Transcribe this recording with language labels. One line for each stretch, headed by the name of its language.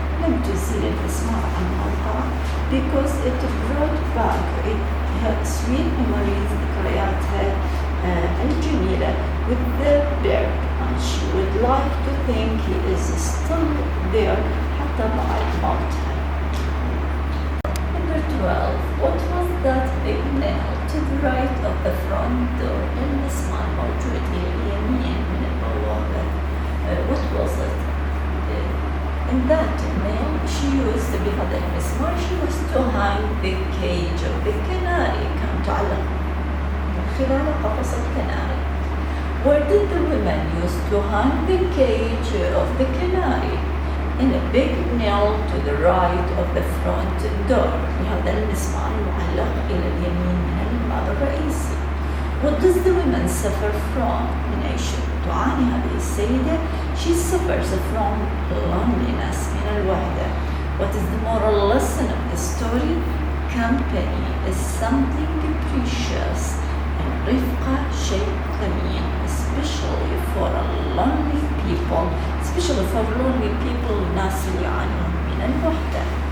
Arabic: لم تزيل الاسماء عن موقعها
English: because it brought back her sweet memories,
Arabic: ذكرياتها الجميلة
English: with the bird, and she would like to think he is still there
Arabic: حتى بعد موتها.
English: Number 12. What was that big nail to the right of the front door?
Arabic: المسمار موجود لليمين من البوابة.
English: What was it? In that nail she used
Arabic: بهذا المسمار
English: she used to hang the cage of the canary.
Arabic: كان تعلق من خلال قفص الكناري.
English: Where did the women used to hang the cage of the canary? In a big nail to the right of the front door.
Arabic: بهذا المسمار المعلق إلى اليمين من الباب الرئيسي.
English: What does the woman suffer from?
Arabic: من أي شيء تعاني هذه السيدة?
English: She suffers from loneliness
Arabic: من الوحدة.
English: What is the moral lesson of the story? Company is something precious.
Arabic: الرفقة شيء ثمين,
English: especially for lonely people. Especially for lonely people,
Arabic: الناس اللي يعانون من الوحدة.